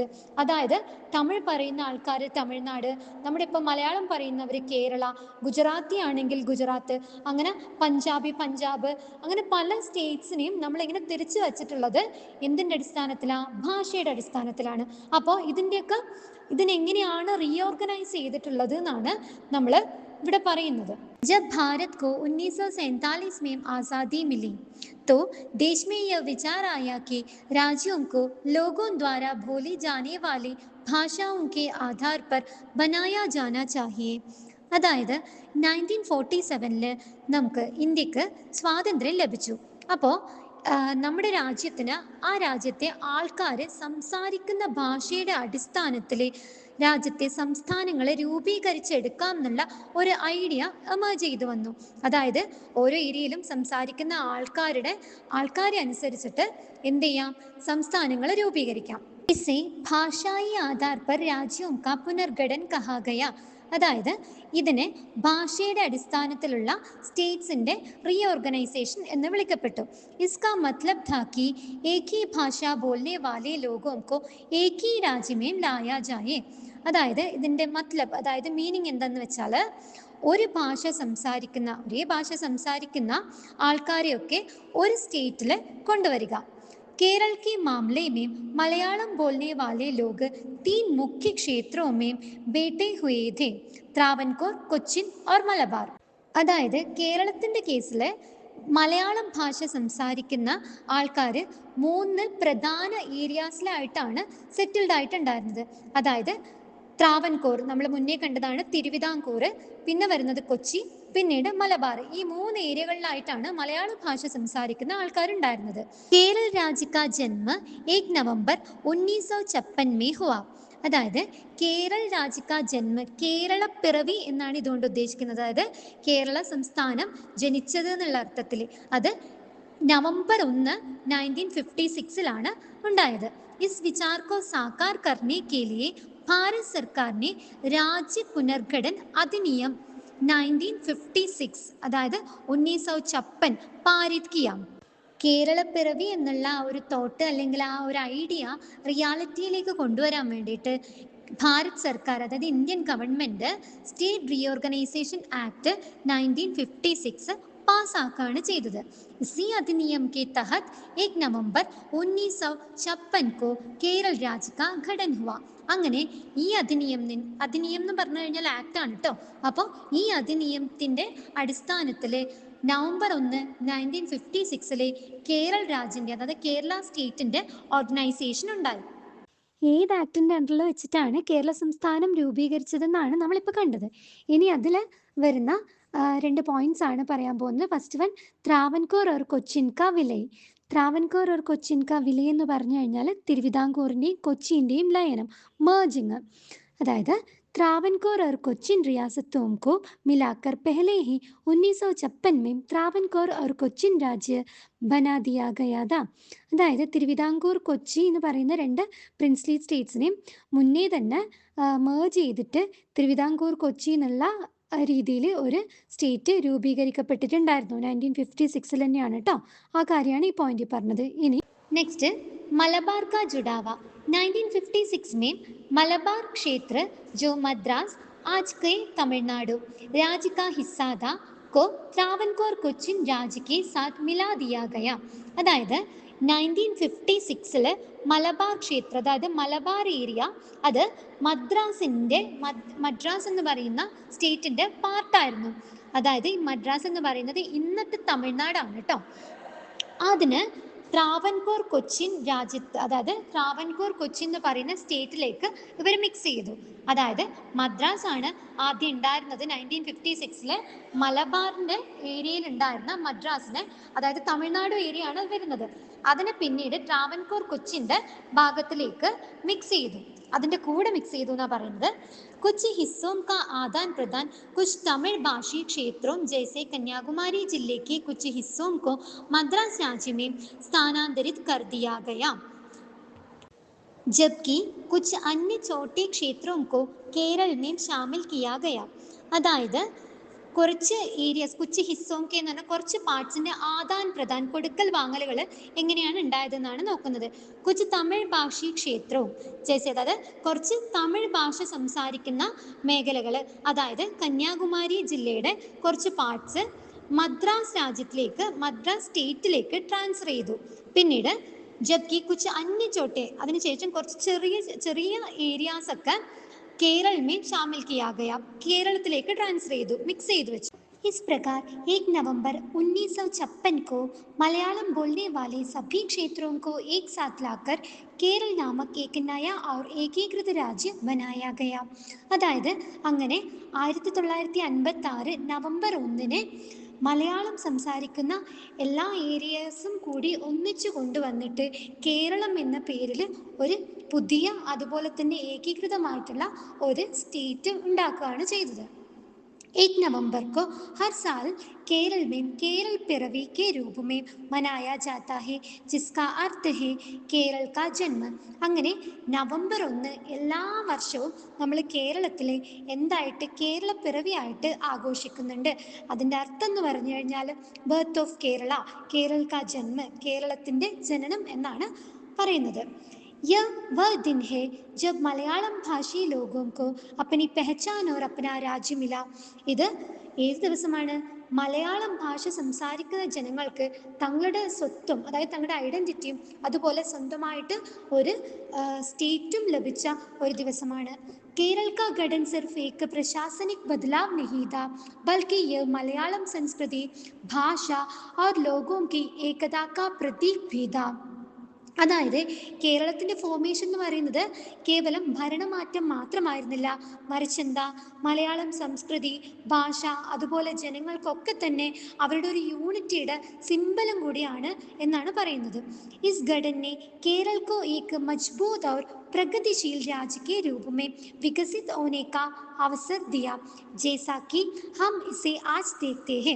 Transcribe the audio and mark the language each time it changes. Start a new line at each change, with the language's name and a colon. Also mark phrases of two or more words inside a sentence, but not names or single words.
Malayalam: അതായത് തമിഴ് പറയുന്ന ആൾക്കാർ തമിഴ്നാട്, നമ്മുടെ ഇപ്പോൾ മലയാളം പറയുന്നവർ കേരള, ഗുജറാത്തി ആണെങ്കിൽ ഗുജറാത്ത്, അങ്ങനെ പഞ്ചാബി പഞ്ചാബ്, അങ്ങനെ പല സ്റ്റേറ്റ്സിനെയും നമ്മളിങ്ങനെ തിരിച്ചു വച്ചിട്ടുള്ളത് എന്തിൻ്റെ അടിസ്ഥാനത്തിലാണ്? ഭാഷയുടെ അടിസ്ഥാനത്തിലാണ്. അപ്പോൾ ഇതിനെങ്ങനെയാണ് റീഓർഗനൈസ് ചെയ്തിട്ടുള്ളത് എന്നാണ് നമ്മൾ ഇവിടെ പറയുന്നത്.
Hindi: जब भारत को 1947 में आज़ादी मिली तो देश में यह विचार आया कि राज्यों को लोगों द्वारा बोली जाने वाली ഭാഷാओं के आधार पर बनाया जाना चाहिए.
Malayalam: അതായത് 1947 നമുക്ക് ഇന്ത്യക്ക് സ്വാതന്ത്ര്യം ലഭിച്ചു. അപ്പോൾ നമ്മുടെ രാജ്യത്തിന്, ആ രാജ്യത്തെ ആൾക്കാർ സംസാരിക്കുന്ന ഭാഷയുടെ അടിസ്ഥാനത്തിൽ രാജ്യത്തെ സംസ്ഥാനങ്ങളെ രൂപീകരിച്ചെടുക്കാം എന്നുള്ള ഒരു
English: idea emerge
Malayalam: ചെയ്തു വന്നു. അതായത് ഓരോ ഏരിയയിലും സംസാരിക്കുന്ന ആൾക്കാരെ അനുസരിച്ചിട്ട് എന്ത് ചെയ്യാം, സംസ്ഥാനങ്ങൾ രൂപീകരിക്കാം.
Hindi: इसे भाषाई आधार पर राज्यों का पुनर्गठन कहा गया.
Malayalam: അതായത് ഇതിനെ ഭാഷയുടെ അടിസ്ഥാനത്തിലുള്ള സ്റ്റേറ്റ്സിൻ്റെ റീഓർഗനൈസേഷൻ എന്ന് വിളിക്കപ്പെട്ടു.
Hindi: इसका मतलब था कि एक ही भाषा बोलने वाले लोगों को एक ही राज्य में लाया जाए.
Malayalam: അതായത് ഇതിൻ്റെ മത്ലബ്, അതായത് മീനിങ് എന്താണെന്ന് വെച്ചാൽ, ഒരേ ഭാഷ സംസാരിക്കുന്ന ആൾക്കാരെയൊക്കെ ഒരു സ്റ്റേറ്റിൽ കൊണ്ടുവരിക.
Hindi: केरल के मामले में मलयालम बोलने वाले लोग 3 मुख्य क्षेत्रों में बैठे हुए थे: त्रावणकोर, കൊച്ചിൻ और മലബാർ.
Malayalam: അതായത് കേരളത്തിൻ്റെ കേസിൽ മലയാളം ഭാഷ സംസാരിക്കുന്ന ആൾക്കാർ 3 പ്രധാന ഏരിയാസിലായിട്ടാണ് സെറ്റിൽഡ് ആയിട്ടുണ്ടായിരുന്നത്. അതായത് ത്രാവൻകൂർ, നമ്മൾ മുന്നേ കണ്ടതാണ് തിരുവിതാംകൂർ, പിന്നെ വരുന്നത് കൊച്ചി, പിന്നീട് മലബാർ. ഈ 3 ഏരിയകളിലായിട്ടാണ് മലയാള ഭാഷ സംസാരിക്കുന്ന ആൾക്കാരുണ്ടായിരുന്നത്.
Hindi: केरल राज्य का जन्म 1 नवंबर 1956 में हुआ.
Malayalam: അതായത്
Hindi: केरल राज्य का जन्म,
Malayalam: കേരള പിറവി എന്നാണ് ഇതുകൊണ്ട് ഉദ്ദേശിക്കുന്നത്. അതായത് കേരള സംസ്ഥാനം ജനിച്ചത് എന്നുള്ള അർത്ഥത്തിൽ. അത് നവംബർ 1, 1956 ഉണ്ടായത്.
Hindi: इस विचार को साकार करने के लिए भारत सरकार ने राज्य पुनर्गठन अधिनियम 1956, അതായത് 1956 पारित किया.
Malayalam: കേരളപ്പിറവി എന്നുള്ള ആ ഒരു തോട്ട്, അല്ലെങ്കിൽ ആ ഒരു ഐഡിയ റിയാലിറ്റിയിലേക്ക് കൊണ്ടുവരാൻ വേണ്ടിയിട്ട് ഭാരത് സർക്കാർ, അതായത്
English: Indian government, State Reorganisation Act 1956
Malayalam: പാസ്സാക്കുകയാണ് ചെയ്തത്. इसी अधिनियम के तहत 1 नवंबर 1956 को केरल राज्य का गठन हुआ. അങ്ങനെ ഈ അധിനിയം എന്ന് പറഞ്ഞു കഴിഞ്ഞാൽ ആക്ടാണ് കേട്ടോ. അപ്പോൾ ഈ അധിനിയമത്തിൻ്റെ അടിസ്ഥാനത്തിൽ നവംബർ 1, 1956 കേരള രാജ്യൻ്റെ, അതായത് കേരള സ്റ്റേറ്റിൻ്റെ ഓർഗനൈസേഷൻ ഉണ്ടായി. ഏത് ആക്ടിൻ്റെ അണ്ടറിൽ വെച്ചിട്ടാണ് കേരള സംസ്ഥാനം രൂപീകരിച്ചതെന്നാണ് നമ്മളിപ്പോൾ കണ്ടത്. ഇനി അതിൽ വരുന്ന 2 പോയിന്റ്സ് ആണ് പറയാൻ പോകുന്നത്.
English: first one,
Hindi: त्रावणकोर और कोचिन का विलय. त्रावणकोर और कोचिन का विलय
Malayalam: എന്ന് പറഞ്ഞു കഴിഞ്ഞാൽ തിരുവിതാംകൂറിൻ്റെയും കൊച്ചിൻ്റെയും ലയനം, മേർജിങ്.
Hindi: അതായത് त्रावणकोर और कोचिन रियासतों को मिलाकर पहले ही 1956 में त्रावणकोर और कोचिन राज्य बना दिया गया था.
Malayalam: അതായത് തിരുവിതാംകൂർ, കൊച്ചി എന്ന് പറയുന്ന 2 പ്രിൻസ്ലി സ്റ്റേറ്റ്സിനെയും മുന്നേ തന്നെ മേർജ് ചെയ്തിട്ട് തിരുവിതാംകൂർ, കൊച്ചി എന്നുള്ള രീതിയിൽ ഒരു സ്റ്റേറ്റ് രൂപീകരിക്കപ്പെട്ടിട്ടുണ്ടായിരുന്നു. 1956 തന്നെയാണ് കേട്ടോ. ആ കാര്യമാണ് ഈ പോയിന്റിൽ പറഞ്ഞത്. ഇനി നെക്സ്റ്റ്,
Hindi: मलबार का जुड़ावा. 1956 में मलबार क्षेत्र, जो मद्रास आज के तमिलनाडु राज्य का हिस्सा था, को त्रावणकोर कोचिन राज्य के साथ मिला दिया गया.
Malayalam: അതായത് 1956 മലബാർ ക്ഷേത്രം, അതായത് മലബാർ ഏരിയ, അത് മദ്രാസ് എന്ന് പറയുന്ന സ്റ്റേറ്റിൻ്റെ പാർട്ടായിരുന്നു. അതായത് ഈ മദ്രാസ് എന്ന് പറയുന്നത് ഇന്നത്തെ തമിഴ്നാടാണ് കേട്ടോ. അതിന് ട്രാവൻകൂർ കൊച്ചിൻ രാജ്യത്ത്, അതായത് ട്രാവൻകൂർ കൊച്ചിൻ എന്ന് പറയുന്ന സ്റ്റേറ്റിലേക്ക് ഇവർ മിക്സ് ചെയ്തു. അതായത് മദ്രാസ് ആണ് ആദ്യം ഉണ്ടായിരുന്നത് 1956 മലബാറിൻ്റെ ഏരിയയിൽ ഉണ്ടായിരുന്ന മദ്രാസിനെ, അതായത് തമിഴ്നാട് ഏരിയ ആണ് വരുന്നത്, അതിനെ പിന്നീട് ട്രാവൻകൂർ കൊച്ചിൻ്റെ ഭാഗത്തിലേക്ക് മിക്സ് ചെയ്തു, അതിൻ്റെ കൂടെ മിക്സ് ചെയ്തു എന്നാണ് പറയുന്നത്.
Hindi: कुछ हिस्सों का आदान प्रदान कुछ तमिल भाषी क्षेत्रों जैसे कन्याकुमारी जिले के कुछ हिस्सों को मद्रास राज्य में स्थानांतरित कर दिया गया, जबकि कुछ अन्य छोटे क्षेत्रों को केरल में शामिल किया गया.
Malayalam: അതായത് കുറച്ച് ഏരിയസ്,
Hindi: कुछ हिस्सों के
Malayalam: എന്ന് പറഞ്ഞാൽ കുറച്ച് പാർട്സിൻ്റെ
Hindi: आदान प्रदान,
Malayalam: കൊടുക്കൽ വാങ്ങലുകൾ എങ്ങനെയാണ് ഉണ്ടായതെന്നാണ് നോക്കുന്നത്.
Hindi: कुछ तमिल भाषी क्षेत्रों जैसे,
Malayalam: അതായത് കുറച്ച് തമിഴ് ഭാഷ സംസാരിക്കുന്ന മേഖലകൾ, അതായത് കന്യാകുമാരി ജില്ലയുടെ കുറച്ച് പാർട്സ് മദ്രാസ് രാജ്യത്തിലേക്ക്, മദ്രാസ് സ്റ്റേറ്റിലേക്ക് ട്രാൻസ്ഫർ ചെയ്തു.
Hindi: പിന്നീട് जबकि कुछ अन्य छोटे,
Malayalam: അതിനുശേഷം കുറച്ച് ചെറിയ ചെറിയ ഏരിയാസ് ഒക്കെ
Hindi: केरल में शामिल किया गया,
Malayalam: കേരളത്തിലേക്ക് ട്രാൻസ്ഫർ ചെയ്തു, മിക്സ് ചെയ്തു വെച്ചു.
Hindi: इस प्रकार 1 नवंबर 1956 को मलयालम बोलने वाले सभी क्षेत्रों को एक साथ लाकर केरल नामक एक नया और एकीकृत राज्य बनाया गया.
Malayalam: അതായത് അങ്ങനെ 1956 നവംബർ 1 മലയാളം സംസാരിക്കുന്ന എല്ലാ ഏരിയാസും കൂടി ഒന്നിച്ചു കൊണ്ടുവന്നിട്ട് കേരളം എന്ന പേരിൽ ഒരു പുതിയ, അതുപോലെ തന്നെ ഏകീകൃതമായിട്ടുള്ള ഒരു സ്റ്റേറ്റ് ഉണ്ടാക്കുകയാണ് ചെയ്തത്.
Hindi: 1 नवंबर को हर साल केरल में केरल पिरवी के रूप में मनाया जाता है, जिसका अर्थ है केरल का जन्म.
Malayalam: അങ്ങനെ നവംബർ 1 എല്ലാ വർഷവും നമ്മൾ കേരളത്തിൽ എന്തായിട്ട് കേരള പിറവിയായിട്ട് ആഘോഷിക്കുന്നുണ്ട്. അതിൻ്റെ അർത്ഥം എന്ന് പറഞ്ഞു കഴിഞ്ഞാൽ
English: birth of Kerala,
Hindi: केरल का जन्म,
Malayalam: കേരളത്തിൻ്റെ ജനനം എന്നാണ് പറയുന്നത്.
Hindi: यह वह दिन है जब मलयालम भाषी लोगों को अपनी पहचान और अपना राज्य मिला.
Malayalam: ഇത് ഏത് ദിവസമാണ്? മലയാളം ഭാഷ സംസാരിക്കുന്ന ജനങ്ങൾക്ക് തങ്ങളുടെ സ്വത്വം, അതായത് തങ്ങളുടെ ഐഡൻറ്റിറ്റിയും അതുപോലെ സ്വന്തമായിട്ട് ഒരു സ്റ്റേറ്റും ലഭിച്ച ഒരു ദിവസമാണ്.
Hindi: केरल का गठन सिर्फ एक प्रशासनिक बदलाव नहीं था, बल्कि यह मलयालम संस्कृति, भाषा और लोगों की एकता का प्रतीक भी था.
Malayalam: അതായത് കേരളത്തിൻ്റെ ഫോർമേഷൻ എന്ന് പറയുന്നത് കേവലം ഭരണമാറ്റം മാത്രമായിരുന്നില്ല, മറിച്ചെന്താ, മലയാളം സംസ്കൃതി, ഭാഷ, അതുപോലെ ജനങ്ങൾക്കൊക്കെ തന്നെ അവരുടെ ഒരു യൂണിറ്റിയുടെ സിംബലും കൂടിയാണ് എന്നാണ് പറയുന്നത്.
Hindi: इस घटना ने केरल को एक मजबूत और प्रगतिशील राज्य के रूप में विकसित होने का अवसर दिया, जैसा कि हम इसे आज देखते हैं.